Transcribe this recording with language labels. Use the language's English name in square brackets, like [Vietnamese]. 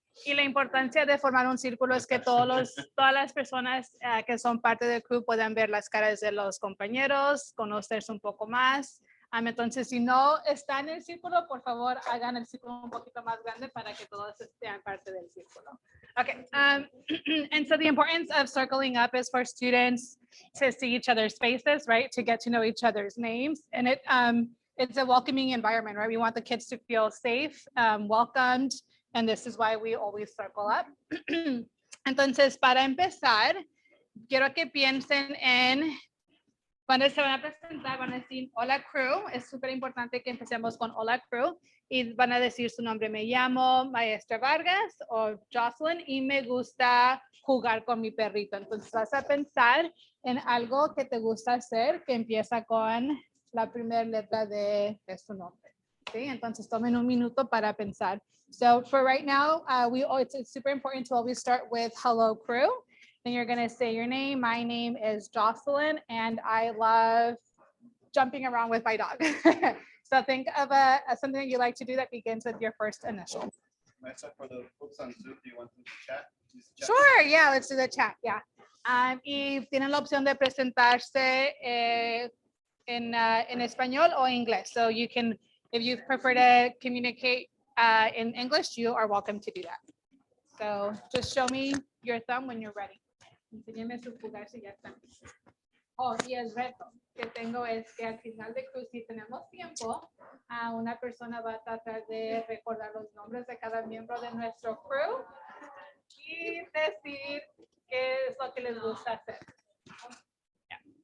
[Spanish] Y la importancia de formar un círculo es que todas las personas que son parte del crew puedan ver las caras de los compañeros, conocerse un poco más. Entonces, si no están en el círculo, por favor, hagan el círculo un poquito más grande para que todos sean parte del círculo. [English] Okay, and so the importance of circling up is for students to see each other's faces, right? To get to know each other's names. And it's a welcoming environment, right? We want the kids to feel safe, welcomed, and this is why we always circle up. [Spanish] Entonces, para empezar, quiero que piensen en cuando se van a presentar, van a decir hola crew. Es súper importante que empecemos con hola crew y van a decir su nombre. Me llamo maestra Vargas o Jocelyn y me gusta jugar con mi perrito. Entonces vas a pensar en algo que te gusta hacer que empieza con la primera letra de su nombre. ¿Sí? Entonces tomen un minuto para pensar. [English] So for right now, it's super important to always start with hello crew. Then you're going to say your name. My name is Jocelyn, and I love jumping around with my dog. So think of something that you like to do that begins with your first initial. For the folks on Zoom, do you want them to chat? Sure, yeah, let's do the chat, yeah. [Spanish] Y tienen la opción de presentarse en español o inglés. [English] So you can, if you prefer to communicate in English, you are welcome to do that. So just show me your thumb when you're ready. [Spanish] Enséñeme su pulgar si ya están. Oh, y el reto que tengo es que al final de cruz, si tenemos tiempo, una persona va a tratar de recordar los nombres de cada miembro de nuestro crew y decir qué es lo que les gusta hacer. Yeah.